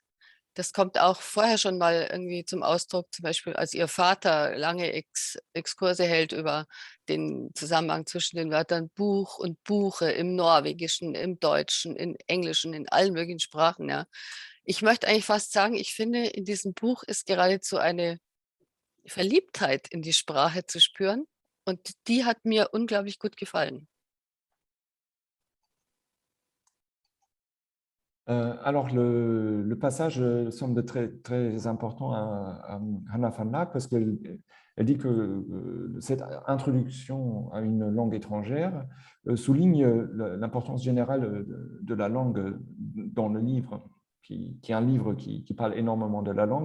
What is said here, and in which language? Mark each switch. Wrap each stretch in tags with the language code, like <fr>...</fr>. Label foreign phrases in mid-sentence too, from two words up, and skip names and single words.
<de>Das kommt auch vorher schon mal irgendwie zum Ausdruck, zum Beispiel als ihr Vater lange Exkurse hält über den Zusammenhang zwischen den Wörtern Buch und Buche im Norwegischen, im Deutschen, im Englischen, in allen möglichen Sprachen. Ja. Ich möchte eigentlich fast sagen, ich finde, in diesem Buch ist geradezu eine Verliebtheit in die Sprache zu spüren und die hat mir unglaublich gut gefallen.</de> <fr>Alors, le passage semble très, très important à Hannah Fanac parce qu'elle dit que cette introduction à une langue étrangère souligne l'importance générale de la langue dans le livre, qui est un livre qui parle énormément de la langue.</fr>